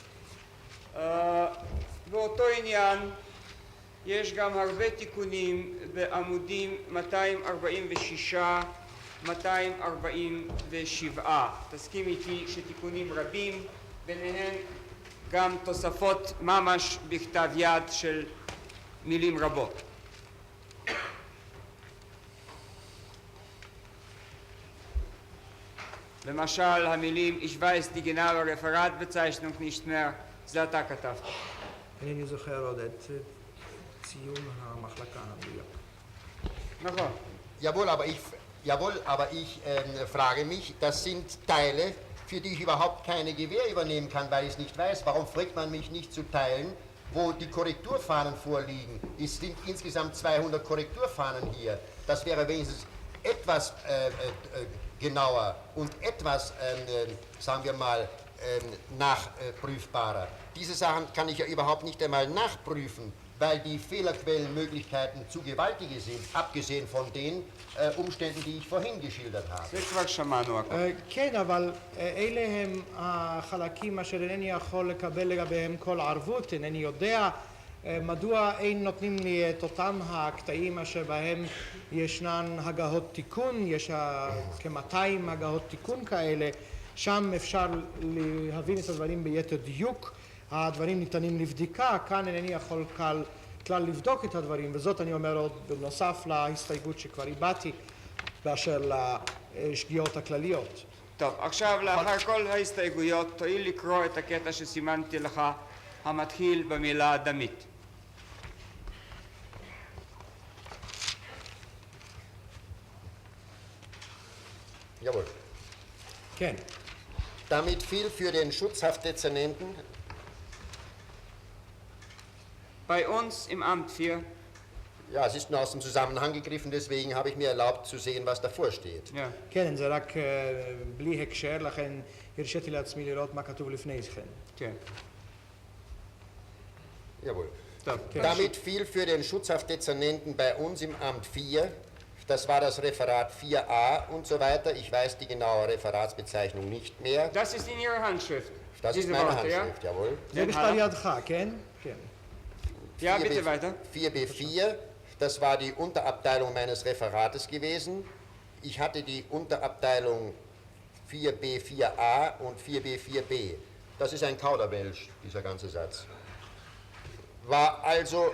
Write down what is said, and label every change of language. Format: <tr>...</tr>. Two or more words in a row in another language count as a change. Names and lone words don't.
<he>באותו עניין יש גם הרבה תיקונים בעמודים 246, 247. תסכים איתי שתיקונים רבים, ביניהם גם תוספות ממש בכתב יד של מילים רבות. למשל המילים</he> <de>Ich weiß die genaue Referatbezeichnung nicht mehr</de> <he>זה אתה כתבת. אינני זוכר עוד את ציון המחלקה המדויק. נכון.</he> <de>Jawohl, aber ich frage mich, das sind Teile, für die ich überhaupt keine Gewähr übernehmen kann, weil ich es nicht weiß. Warum fragt man mich nicht zu Teilen, wo die Korrekturfahnen vorliegen? Es sind insgesamt 200 Korrekturfahnen hier. Das wäre wenigstens etwas genauer und etwas, sagen wir mal, nachprüfbarer. Diese Sachen kann ich ja überhaupt nicht einmal nachprüfen, weil die Fehlerquellenmöglichkeiten zu gewaltige sind, abgesehen von den Umständen, die ich vorhin geschildert habe.</de> <he>זה כבר שמענו הכל. כן, אבל אלה הם החלקים אשר אינני יכול לקבל לגביהם כל ערבות, אינני יודע מדוע אין נותנים לי את אותם הקטעים אשר בהם ישנן הגהות תיקון, יש כ-200 הגהות תיקון כאלה, שם אפשר להבין את הדברים ביתר דיוק, הדברים ניתנים לבדיקה, כאן אינני יכול כלל לבדוק את הדברים, וזאת אני אומר עוד בנוסף להסתייגות שכבר הבעתי באשר לשגיאות הכלליות. טוב, עכשיו לאחר כל ההסתייגויות תואיל לקרוא את הקטע שסימנתי לך המתחיל במילה דמית.</he> <de>Jawohl.</de> <he>כן.</he> <de>Damit fiel für den Schutzhaftdezernenten bei uns im Amt 4. Ja, es ist nur aus dem Zusammenhang gegriffen, deswegen habe ich mir erlaubt zu sehen, was davor steht. Ja.</de> <he>כן, זה רק בלי הקשר, לכן הרשיתי לעצמי לראות מה כתוב לפני כן. כן.</he> <de>Jawohl.</de> <he>טוב.</he> <de>Damit fiel für den Schutzhaftdezernenten bei uns im Amt 4, das war das Referat 4a und so weiter. Ich weiß die genaue Referatsbezeichnung nicht mehr. Das ist in Ihrer Handschrift. Das ist Diese meine Worte, ja? Handschrift, jawohl.</de> <he>זה בכתב ידך, כן? כן.</he> <de>Ja, bitte weiter. 4b4, das war die Unterabteilung meines Referates gewesen. Ich hatte die Unterabteilung 4b4a und 4b4b. Das ist ein Kauderwelsch, dieser ganze Satz. War also...</de>